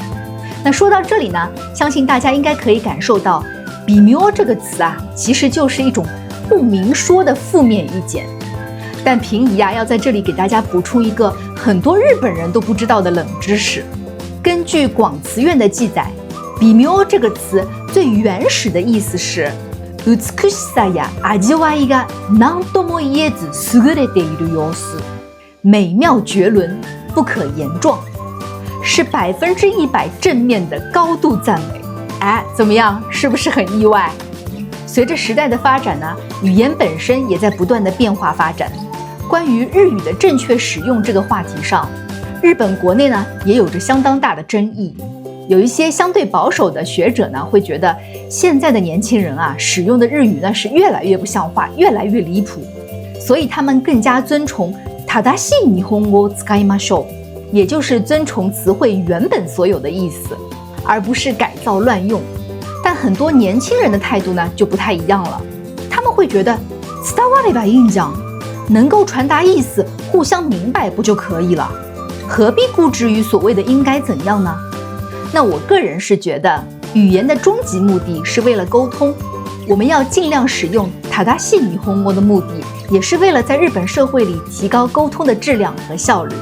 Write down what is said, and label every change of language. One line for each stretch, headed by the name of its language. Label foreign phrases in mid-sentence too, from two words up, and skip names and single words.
Chinese: 那说到这里呢，相信大家应该可以感受到，微妙这个词其实就是一种不明说的负面意见。但平宜要在这里给大家补充一个很多日本人都不知道的冷知识。根据广辞院的记载，微妙这个词最原始的意思是
Japanese: 美しさや味わいが何とも言えず優れている様子，
Chinese: 美妙绝伦，不可言状，是100%正面的高度赞美。怎么样？是不是很意外？随着时代的发展呢，语言本身也在不断的变化发展。关于日语的正确使用这个话题上，日本国内呢也有着相当大的争议。有一些相对保守的学者呢，会觉得现在的年轻人使用的日语呢是越来越不像话，越来越离谱，所以他们更加尊崇
Japanese: 正しい日本語を使いましょう，
Chinese: 也就是尊崇词汇原本所有的意思，而不是改造乱用。但很多年轻人的态度呢就不太一样了，他们会觉得
Japanese: 伝わればいいんじゃん，
Chinese: 能够传达意思，互相明白不就可以了？何必固执于所谓的应该怎样呢？那我个人是觉得，语言的终极目的是为了沟通，我们要尽量使用
Japanese: 正しい日本語
Chinese: 的目的，也是为了在日本社会里提高沟通的质量和效率。